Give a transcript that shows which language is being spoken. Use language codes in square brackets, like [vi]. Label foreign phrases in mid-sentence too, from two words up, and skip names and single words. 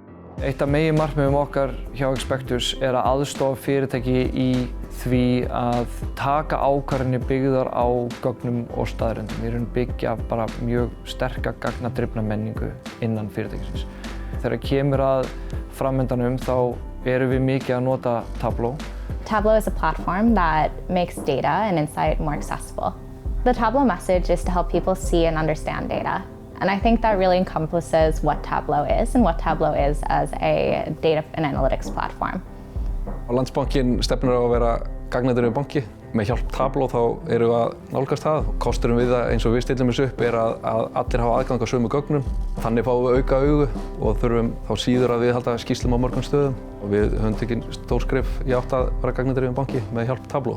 [is] Eitt af meginmarkmiðum okkar hjá Expectus að aðstoða fyrirtæki í því að taka ákvarðanir byggðar á gögnum og staðreyndum. Við erum byggja bara mjög sterka gagnadrifna menningu innan fyrirtækisins. Þegar kemur að framvindanum þá erum við mikið að nota Tableau. [en] Tableau is a platform that makes data and insight more accessible. The Tableau message is to help people see and understand data. And I think that really encompasses what Tableau is and what Tableau is as a data and analytics platform. [is] Landsbankinn stefnir á að vera gagnadrifinn banki. Með hjálp Tableau þá erum við að nálgast það. Kosturinn við það eins og við stillum þessu upp að allir hafa aðgang á sömu gögnum. Þannig fáum við auka augu og þurfum þá síður að viðhalda skýrslum á mörgum stöðum. Og við höfum tekið stór skref í átt að vera gagnadrifinn banki með hjálp Tableau.